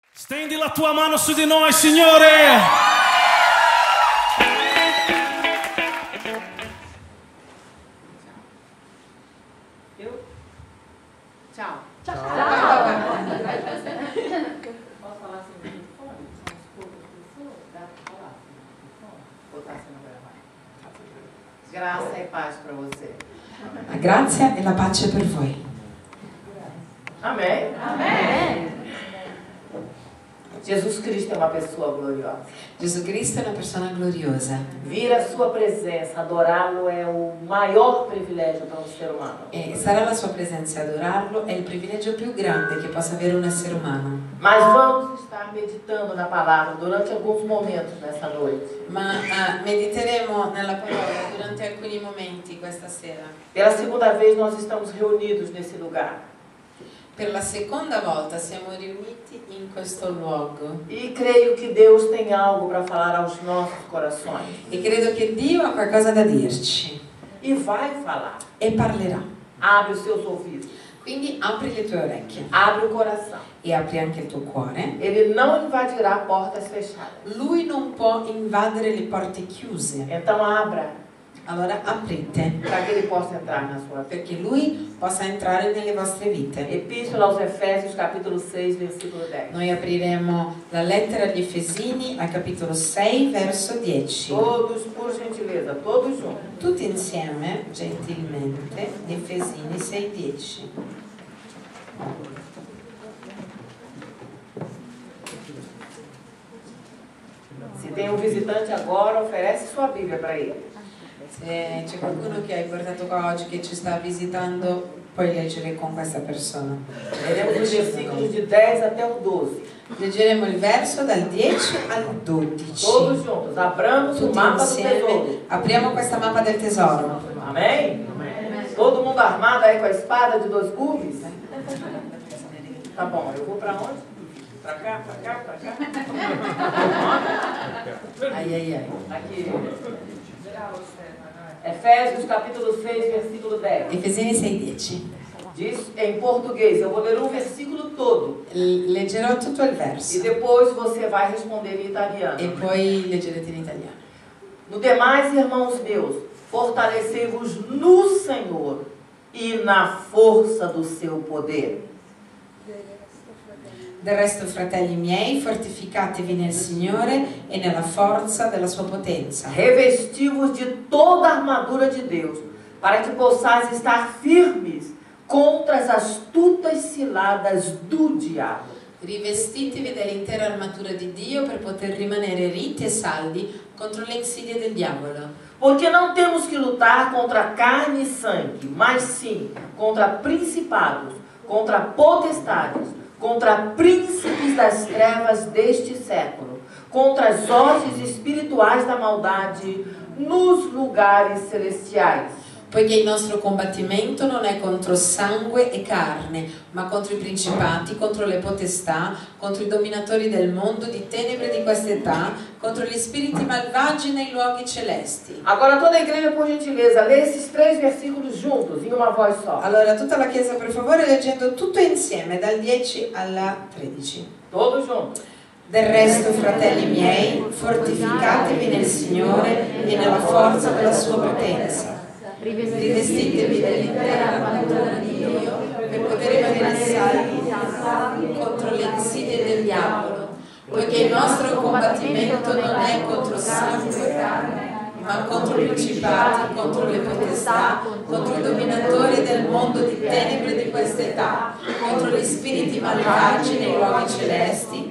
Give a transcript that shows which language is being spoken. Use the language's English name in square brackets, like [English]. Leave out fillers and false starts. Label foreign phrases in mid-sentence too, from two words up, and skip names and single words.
[Italian] Stendi la tua mano su di noi, Signore. Ciao. Ciao. [Portuguese] Posso falar assim no telefone? São os poucos pessoas? Dá para falar assim no telefone? Botar assim no gravare. Graça e paz para você. [Italian] La grazia e la pace per voi. [Portuguese] Amém? Amém. Jesus Cristo é uma pessoa gloriosa. [Italian] Gesù Cristo è una persona gloriosa [Portuguese] Vir à sua presença, adorá-lo é o maior privilégio para um ser humano. [Italian] e stare alla sua presenza e adorarlo è il privilegio più grande che possa avere un essere umano. [Portuguese] Mas vamos estar meditando na palavra durante alguns momentos nessa noite. [Italian] Ma mediteremo nella parola durante alcuni momenti questa sera. [Portuguese] Pela segunda vez nós estamos reunidos nesse lugar. [Italian] Per la seconda volta siamo riuniti in questo luogo [Portuguese] E creio que Deus tem algo para falar aos nossos corações. [Italian] e credo che Dio ha qualcosa da dirci [Portuguese] E vai falar. [Italian] e parlerà. [Portuguese] Abre os seus ouvidos. [Italian] Quindi apri le tue orecchie [Portuguese] Abre o coração. [Italian] e apri anche il tuo cuore. [Portuguese] Ele não invadirá portas fechadas. [Italian] Lui non può invadere le porte chiuse. [Portuguese] Então abra [Italian] Allora aprite [Portuguese] para que ele possa entrar na sua vida. [Italian] perché Lui possa entrare nelle vostre vite. [Portuguese] Epístola aos Efésios, capítulo 6, versículo 10. [Italian] Noi apriremo la lettera agli Efesini al capitolo 6, verso 10. [Portuguese] Todos, por gentileza, todos juntos. [Italian] Tutti insieme, gentilmente, gli Efesini 6, 10. [Portuguese] Se tem um visitante agora, oferece sua Bíblia para ele. [Italian] Se c'è qualcuno che hai portato qua oggi che ci sta visitando, puoi leggere con questa persona. [Portuguese] Leremos os versículos de 10 até o 12. [Italian] Leggeremo il verso dal 10 al 12. [Portuguese] Todos juntos. Abramos o [Italian] Tutti [Portuguese] mapa do [Italian] insieme [Portuguese] tesouro. [Italian] apriamo questa mappa del tesoro. [Portuguese] Amém? Todo mundo armado aí com a espada de 2 gumes? Tá bom, eu vou para onde? Para cá, para cá, para cá? Ai ai ai. Aqui. Efésios capítulo 6, versículo 10. [Italian] Efesini 6, 10. [Portuguese] Diz em português, eu vou ler um versículo todo. [Italian] Leggerò tutto il [Portuguese] E [Italian] verso [Portuguese] depois você vai responder em italiano. [Italian] e poi leggerete in italiano. [Portuguese] No demais, irmãos meus, fortalecei-vos no Senhor e na força do seu poder. [Italian] Del resto, fratelli miei, fortificatevi nel Signore e nella forza della sua potenza. [Portuguese] Revesti-vos de toda a armadura de Deus, para que possais estar firmes contra as astutas ciladas do diabo. [Italian] Rivestitevi dell'intera armatura di Dio per poter rimanere ritti e saldi contro le insidie del diavolo. [Portuguese] Porque não temos que lutar contra carne e sangue, mas sim contra principados, contra potestades, contra príncipes das trevas deste século, contra as hostes espirituais da maldade nos lugares celestiais. [Italian] Poiché il nostro combattimento non è contro sangue e carne, ma contro i principati, contro le potestà, contro i dominatori del mondo di tenebre di quest'età, contro gli spiriti malvagi nei luoghi celesti. [Portuguese] Agora toda a igreja, por gentileza, lê esses 3 versículos juntos, em uma voz só. [Italian] Allora, tutta la Chiesa, per favore, leggendo tutto insieme, dal 10 alla 13. [Portuguese] Todos juntos. [Italian] Del resto, fratelli miei, fortificatevi nel Signore e nella forza della sua potenza. Rivestitevi dell'intera armatura di Dio per poter rimanere saldi contro le insidie del diavolo, poiché il nostro combattimento non è contro sangue e carne, ma contro i principati, contro le potestà, contro i dominatori del mondo di tenebre di quest'età, contro gli spiriti malvagi nei luoghi celesti.